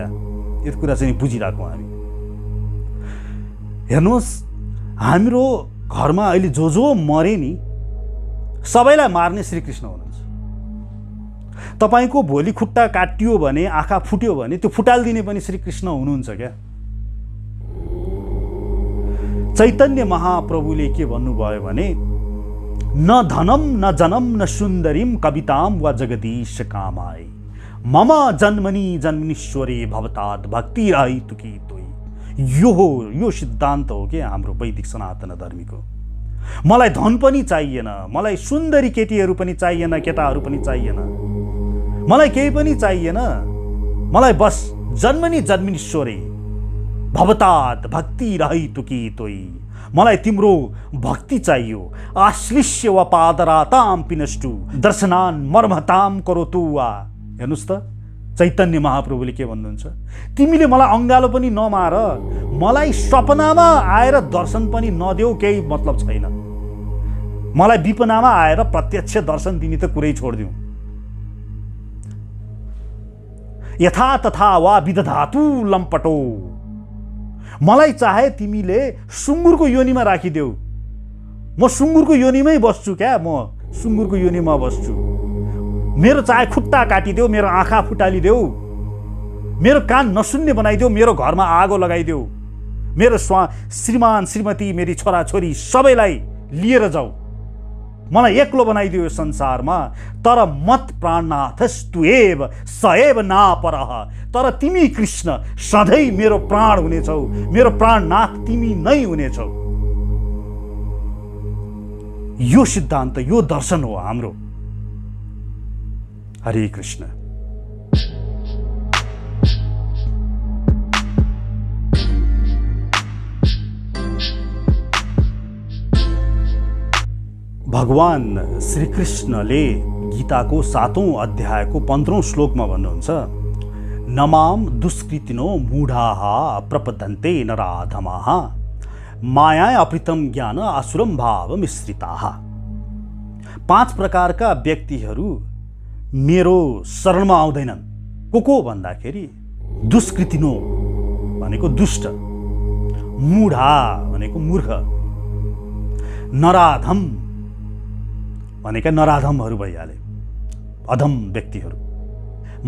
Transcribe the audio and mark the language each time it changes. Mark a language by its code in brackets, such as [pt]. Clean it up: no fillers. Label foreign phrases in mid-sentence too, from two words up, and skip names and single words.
[ne] यो कुरा चाहिँ बुझिरहेको हामी। हेर्नुहोस्, हाम्रो घरमा अहिले जो मरे नि सबैलाई मार्ने श्रीकृष्ण हुनुहुन्छ। तपाईको भोलि खुट्टा काटियो भने, आँखा फुट्यो भने त्यो फुटालिदिने पनि श्रीकृष्ण हुनुहुन्छ क्या। चैतन्य महाप्रभुले के भन्नुभयो भने [sa] न धनम न जनम न सुन्दरीम कविताम व जगदीश कामाय मम जन्मनि जन्मनीश्वरे भवतात् भक्ति रहितुकी तोई। [ne] यो सिद्धान्त हो कि हाम्रो वैदिक सनातन धर्मीको। मलाई धन पनि चाहिएन, मलाई सुन्दरी केटीहरू पनि चाहिएन, केटाहरू पनि चाहिएन, मलाई केही पनि चाहिएन, मलाई बस [sa] जन्मनि जन्मनीश्वरे भवतात् भक्ति रहितुकी तोई। [ne] मलाई तिम्रो भक्ति चाहियो। [sa] आश्लिष्य व पादराताम पिनष्टु दर्शनान मर्मताम करोतु वा। [ne] हेर्नुहोस् त चैतन्य महाप्रभुले के भन्नुहुन्छ, तिमीले मलाई अङ्गालो पनि नमार, मलाई सपनामा आएर दर्शन पनि नदेऊ, केही मतलब छैन। मलाई विपनामा आएर प्रत्यक्ष दर्शन दिने त कुरै छोडिदिउँ। [sa] यथा तथा वा विदधातु लम्पटो। [ne] मलाई चाहे तिमीले सुँगुरको योनिमा राखिदेऊ, म सुँगुरको योनिमै बस्छु क्या, म सुँगुरको योनिमा बस्छु। मेरो चाहे खुट्टा काटिदेऊ, मेरो आँखा फुटालिदेऊ, मेरो कान नसुन्ने बनाइदेऊ, मेरो घरमा आगो लगाइदेऊ, मेरो श्रीमान श्रीमती, मेरी छोराछोरी सबैलाई लिएर जाऊ, मलाई एक्लो बनाइदियो यो संसारमा, तर [sa] मत प्राणनाथस्तुएव सएव नापरः। [ne] तर तिमी कृष्ण सधैँ मेरो प्राण हुनेछौ, मेरो प्राणनाथ तिमी नै हुनेछौ। यो सिद्धान्त, यो दर्शन हो हाम्रो। हरे कृष्ण। भगवान श्री कृष्णले गीताको 7औं अध्यायको 15औं श्लोकमा भन्नुहुन्छ, [sa] नमाम दुष्कृतिनो मूढाः प्रपद्यन्ते नराधमाः माया अपृतम ज्ञान आसुरम भाव मिश्रिताः। [ne] 5 प्रकारका व्यक्तिहरू मेरो शरणमा आउँदैनन्। को भन्दाखेरि दुष्कृतिनो भनेको दुष्ट, मूढा भनेको मूर्ख, नराधम भनेका नराधमहरू भइहाले, अधम व्यक्तिहरू।